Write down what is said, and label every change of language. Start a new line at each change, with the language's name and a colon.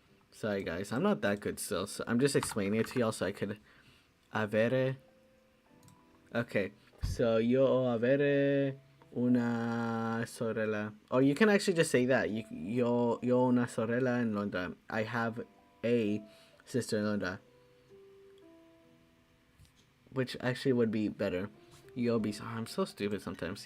English: Sorry guys, I'm not that good still. So I'm just explaining it to y'all so I could avere. Okay, so
Italian: yo avere una sorella.
English: Or you can actually just say that.
Italian: Yo una sorella en Londra.
English: I have a sister in Londra. Which actually would be better. Yo be. Oh, I'm so stupid sometimes.